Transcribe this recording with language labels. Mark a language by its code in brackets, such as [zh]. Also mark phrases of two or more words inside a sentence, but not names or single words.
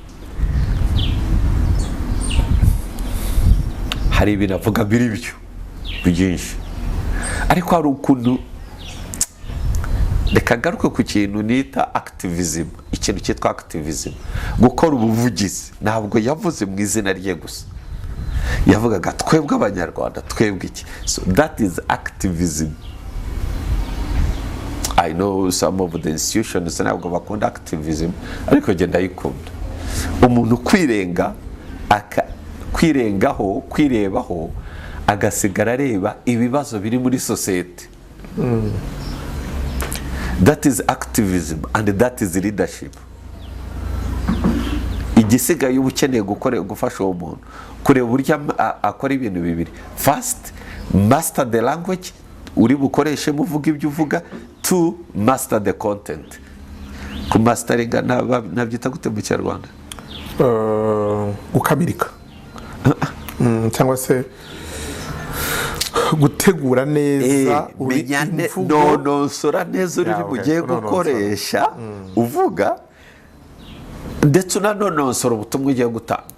[rw] Hari ibintu avuga biri byo byinshi, ariko hari ukuntu reka garuke ku kintu nita activism. Ikintu cyitwa activism, gukora ubuvugizi. Ntabwo yavuze mu izina rye gusa, yavugaga twebwe abanyarwanda, twebwe iki. [en] So that is activism. I know some of the institutions [rw] ntabwo bakunda activism, ariko genda yikunda. Umuntu kwirebaho agasigara areba ibibazo biri muri society. [en] That is activism and that is leadership. [rw] Igisigaye ubukeneye gufasha uwo muntu kureba uburyo akora ibintu bibiri. [en] First, master the language [rw] uri bukoreshe muvuga ibyo uvuga. [en] Two, master the content. [rw] ku masitaringa nabyita gute mu kinyarwanda? gukamirika cyangwa se gutegura neza nonosora neza ururimi ugiye gukoresha uvuga, ndetse unanonosora ubutumwa ugiye gutanga.